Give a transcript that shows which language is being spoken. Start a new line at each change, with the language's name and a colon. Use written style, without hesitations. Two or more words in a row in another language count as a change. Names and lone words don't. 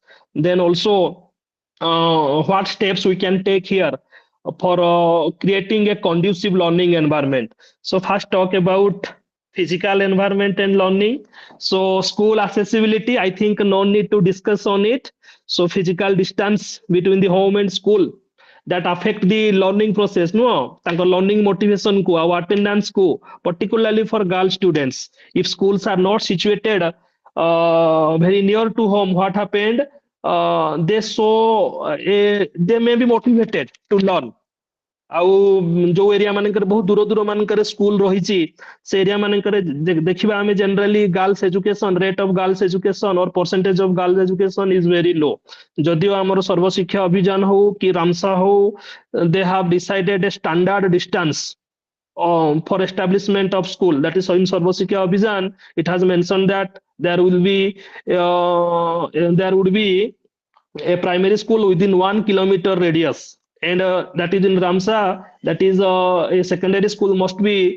English: Then also what steps we can take here for creating a conducive learning environment. So first talk about physical environment and learning. So school accessibility, I think no need to discuss on it. So physical distance between the home and school that affect the learning process no ତାଙ୍କ learning motivation କୁ ଆଉ attendance କୁ particularly for girl students if schools are not situated very near to home what happened they so they may be motivated to learn
Odia: ଆଉ ଯୋଉ ଏରିଆ ମାନଙ୍କରେ ବହୁତ ଦୂର ଦୂର ମାନଙ୍କରେ ସ୍କୁଲ ରହିଛି ସେ ଏରିଆ ମାନଙ୍କରେ ଦେଖିବା ଆମେ
English: generally girls education rate of girls education or percentage of girls education is very low
Odia: ଯଦିଓ ଆମର ସର୍ବଶିକ୍ଷା ଅଭିଯାନ ହଉ କି ରାମସା ହଉ
English: they have decided a standard distance for establishment of school that is in Sarva Shiksha Abhiyan it has mentioned that there would be a primary school within 1 kilometer radius and that is in Ramsa that is a secondary school must be